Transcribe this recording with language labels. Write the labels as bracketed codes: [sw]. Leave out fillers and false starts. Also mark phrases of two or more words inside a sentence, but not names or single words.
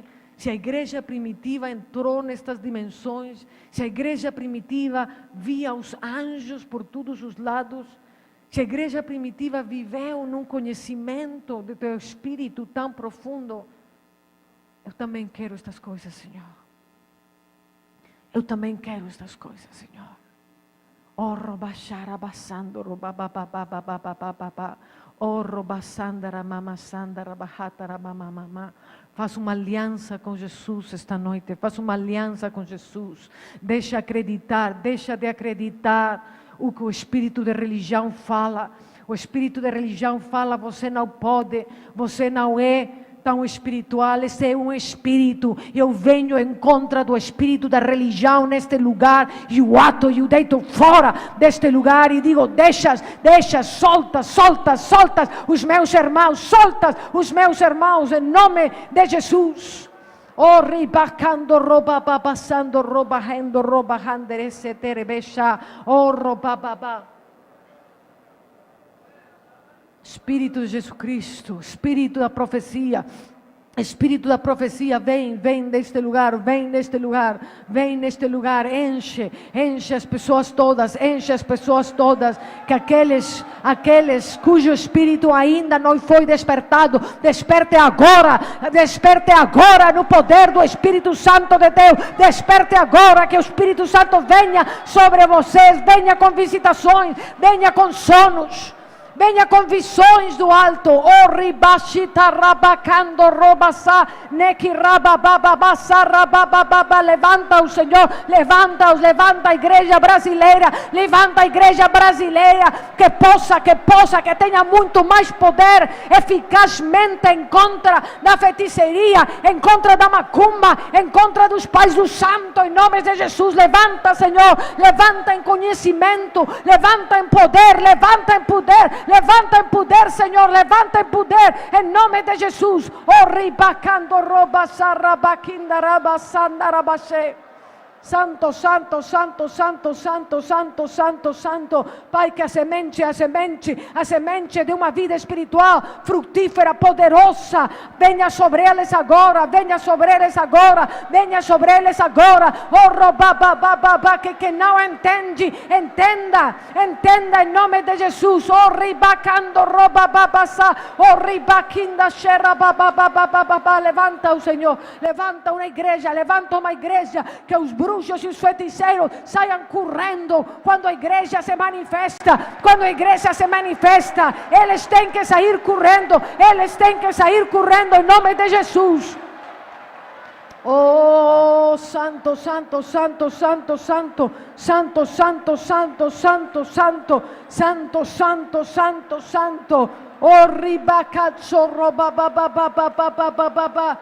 [pt] Se a igreja primitiva entrou nestas dimensões, se a igreja primitiva via os anjos por todos os lados, se a igreja primitiva viveu num conhecimento do teu Espírito tão profundo, eu também quero estas coisas, Senhor. Eu também quero estas coisas, Senhor. Oh, robachara basando, robababababababababa. Oh, robasandara mamasandara bahatara mamamama. Faça uma aliança com Jesus esta noite. Faça uma aliança com Jesus. Deixa de acreditar o que o espírito de religião fala. O espírito de religião fala: você não pode, você não é tão espiritual. Esse é um espírito. Eu venho em contra do espírito da religião neste lugar, e o ato e o deito fora deste lugar, e digo: deixas, soltas os meus irmãos, soltas os meus irmãos, em nome de Jesus. Oh, ribacando, roba, babasando, robajando, robajanderese, terebecha, oh, robababa. Espírito de Jesus Cristo, Espírito da profecia, Espírito da profecia, vem neste lugar, vem neste lugar, enche as pessoas todas, que aqueles cujo espírito ainda não foi despertado, desperte agora no poder do Espírito Santo de Deus, desperte agora, que o Espírito Santo venha sobre vocês, venha com visitações, venha com sonos, venha com visões do alto. Oh, ribashita rabacando robasa, neki rabababasa rabababa. Levanta-os, Senhor, levanta a igreja brasileira, que tenha muito mais poder, eficazmente em contra da feitiçaria, em contra da macumba, em contra dos pais do santo, em nome de Jesus. Levanta, Senhor, levanta em conhecimento, levanta em poder, Senhor, levanta em poder, em nome de Jesus. Oh, ribacando roba sarrabaquinda rabasanda rabaxe. Santo, santo, santo, santo, santo, santo, santo, santo. Pai, que a semente de uma vida espiritual frutífera, poderosa, venha sobre eles agora. Oh, robababababa, que não entende, entenda em nome de Jesus. Oh, ribacando robababasa, oh, ribaquinda xerra bababababa. Levanta o Senhor, levanta uma igreja, que os bruxos e os feiticeiros saiam correndo quando a igreja se manifesta. Eles têm que sair correndo, em nome de Jesus. Oh, santo, santo, santo, santo, santo, santo, santo, santo, santo, santo, santo, santo, santo, santo. Oh, ribacazzo robabababababababa.